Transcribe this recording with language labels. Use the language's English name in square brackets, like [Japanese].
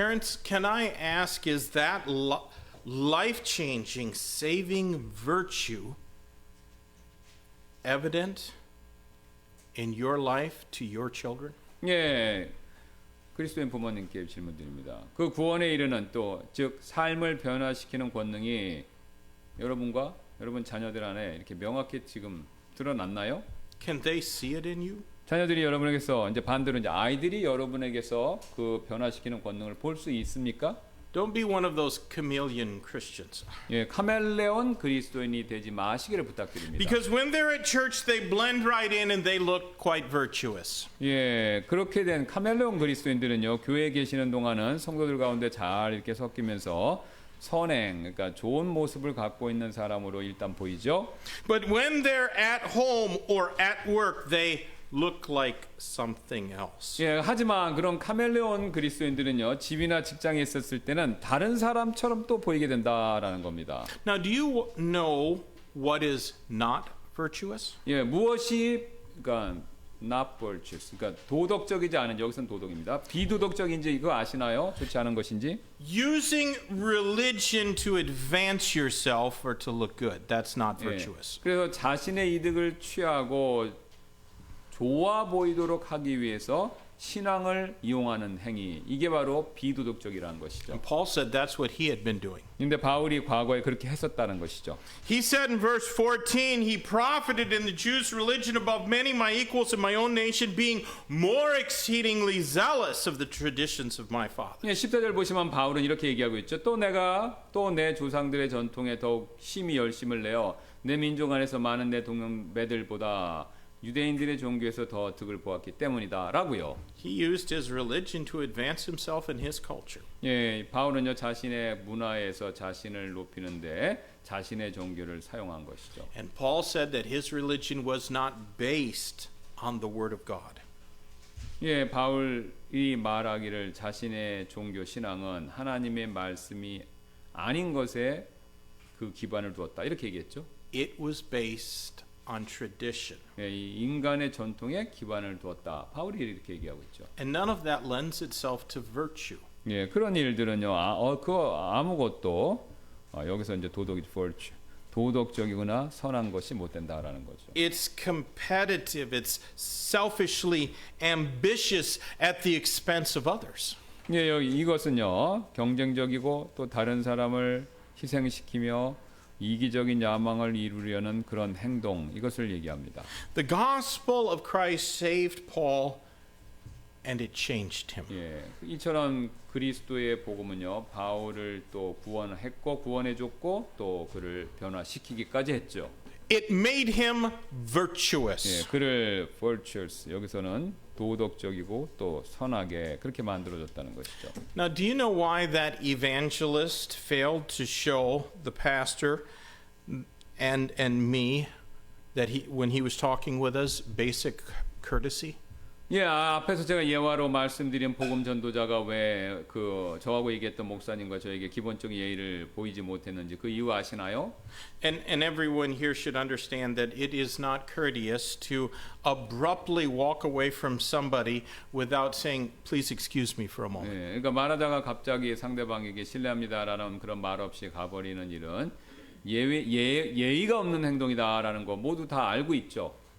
[English] Parents, can I ask, is that life-changing, saving virtue evident in your life to your children? [Korean] 예, 그리스도인 부모님께 질문드립니다. 그 구원에 이르는 또 즉 삶을 변화시키는 권능이 여러분과 여러분 자녀들 안에 이렇게 명확히 지금 드러났나요? [English] Can they see it in you? [Korean] 자녀들이 여러분에게서 이제 반대로 이제 아이들이 여러분에게서 그 변화시키는 권능을 볼 수 있습니까? [English] Don't be one of those chameleon Christians. [Korean] 예, 카멜레온 그리스도인이 되지 마시기를 부탁드립니다. [English] Because when they're at church, they blend right in and they look quite virtuous. [Korean] 예, 그렇게 된 카멜레온 그리스도인들은요 교회에 계시는 동안은 성도들 가운데 잘 이렇게 섞이면서 선행, 그러니까 좋은 모습을 갖고 있는 사람으로 일단 보이죠. [English] But when they're at home or at work, they look like something else. [Korean] 예, 하지만 그런 카멜레온 그리스도인들은요 집이나 직장에 있었을 때는 다른 사람처럼 또 보이게 된다라는 겁니다. [English] Now, do you know what is not virtuous? [Korean] 예, 무엇이 그러니까 [English] not virtuous, [Korean] 그러니까 도덕적이지 않은 여기서는 도덕입니다. 비도덕적인지 이거 아시나요? 좋지 않은 것인지? [English] Using religion to advance yourself or to look good. That's not virtuous. [Korean] 예, 그래서 자신의 이득을 취하고 좋아 보이도록 하기 위해서 신앙을 이용하는 행위, 이게 바로 비도덕적이라는 것이죠. [English] And Paul said that's what he had been doing. [Korean] 근데 바울이 과거에 그렇게 했었다는 것이죠. [English] He said in verse 14, he profited in the Jews' religion above many my equals in my own nation, being more exceedingly zealous of the traditions of my father. [Korean] 예, 14절 보시면 바울은 이렇게 얘기하고 있죠. 또 내가 또 내 조상들의 전통에 더욱 심히 열심을 내어 내 민족 안에서 많은 내 동명매들보다 유대인들의 종교에서 더 득을 보았기 때문이다라고요. [English] He used his religion to advance himself and his culture. [Korean] 예, 바울은요 자신의 문화에서 자신을 높이는데 자신의 종교를 사용한 것이죠. [English] And Paul said that his religion was not based on the word of God. [Korean] 예, 바울이 말하기를 자신의 종교 신앙은 하나님의 말씀이 아닌 것에 그 기반을 두었다. 이렇게 얘기했죠. [English] It was based on tradition. [Korean] 예, 이 인간의 전통에 기반을 두었다. 바울이 이렇게 얘기하고 있죠. [English] And none of that lends itself to virtue. [Korean] 예, 그런 일들은요. 그거 아무것도 여기서 이제 도덕이 virtue. 도덕적이거나 선한 것이 못 된다라는 거죠. [English] It's competitive. It's selfishly ambitious at the expense of others. [Korean] 예, 이것은요. 경쟁적이고 또 다른 사람을 희생시키며 이기적인 야망을 이루려는 그런 행동, 이것을 얘기합니다. [English] The gospel of Christ saved Paul and it changed him. [Korean] 예, 이처럼 그리스도의 복음은요. 바울을 또 구원했고 구원해줬고 또 그를 변화시키기까지 했죠. [English] It made him virtuous. [Korean] 예, 그를 virtuous, 여기서는 도덕적이고 또 선하게 그렇게 만들어줬다는 것이죠. [English] Now, do you know why that evangelist failed to show the pastor and me that when he was talking with us basic courtesy? [Korean] 예, 앞에서 제가 예화로 말씀드린 복음 전도자가 왜 그 저하고 얘기했던 목사님과 저에게 기본적인 예의를 보이지 못했는지 그 이유 아시나요? [English] And everyone here should understand that it is not courteous to abruptly walk away from somebody without saying, please excuse me for a moment. [Korean] 예, 그러니까 말하다가 갑자기 상대방에게 실례합니다라는 그런 말 없이 가버리는 일은 예의가 없는 행동이다라는 거 모두 다 알고 있죠.